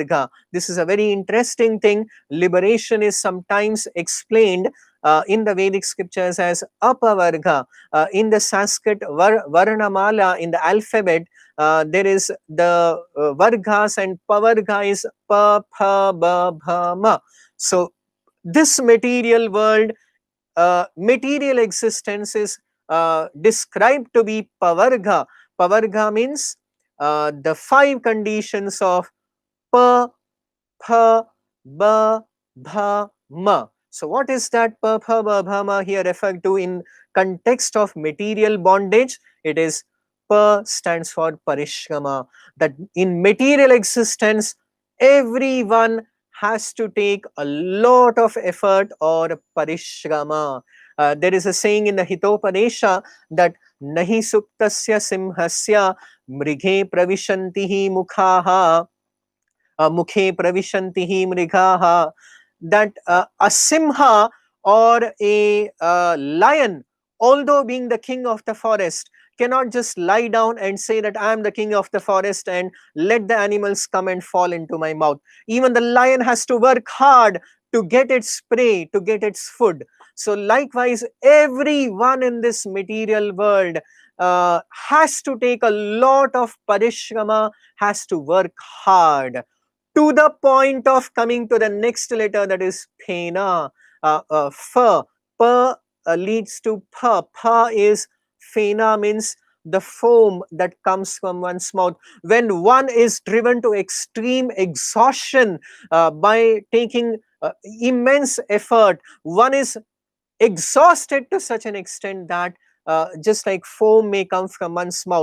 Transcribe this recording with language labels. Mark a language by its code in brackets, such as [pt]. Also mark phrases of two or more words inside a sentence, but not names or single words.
[en] This is a very interesting thing. Liberation is sometimes explained in the Vedic scriptures as apavarga. In the Sanskrit Varnamala, in the alphabet, there is the vargas, and pavarga is pa, pha, ba, bha, ma. So this material world, material existence is described to be pavarga. Pavarga means the five conditions of pa, pha, ba, bha, ma. So what is that pa, pha, ba, bha, ma here referred to in context of material bondage? It is pa stands for parishrama, that in material existence everyone has to take a lot of effort or parishrama. There is a saying in the Hitopadesha that [sa] नहि सुक्तस्य सिंहस्य मृगे प्रविशन्तिहि मुखहा मुखे प्रविशन्तिहि मृगहा, [en] that a simha or a lion, although being the king of the forest, cannot just lie down and say that I am the king of the forest and let the animals come and fall into my mouth. Even the lion has to work hard to get its prey, to get its food. So likewise, everyone in this material world has to take a lot of parishrama, has to work hard, to the point of coming to the next letter, that is phena, pha. Pa leads to pha. Pha is phena, means the foam that comes from one's mouth. When one is driven to extreme exhaustion by taking immense effort, one is exhausted to such an extent that just like foam may come from one's mouth.